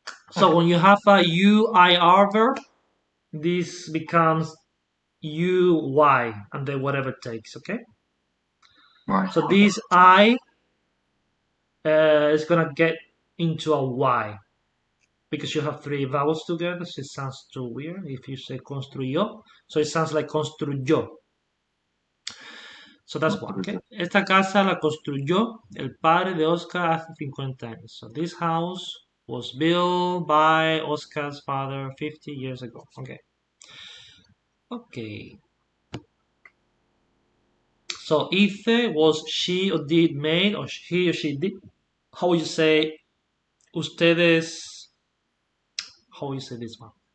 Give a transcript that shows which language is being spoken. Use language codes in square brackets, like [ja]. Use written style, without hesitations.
[en] So when you have a UIR verb, this becomes UY and then whatever it takes, okay? Right. So this I is gonna get into a Y because you have three vowels together, so it sounds too weird if you say construyó. So it sounds like construyó. So that's one, okay? [es] Esta casa la construyó el padre de Oscar hace 50 años. [en] So this house was built by Oscar's father 50 years ago. Okay. Okay. So hice was she or did made or he or she did. How would you say ustedes? How would you say this one?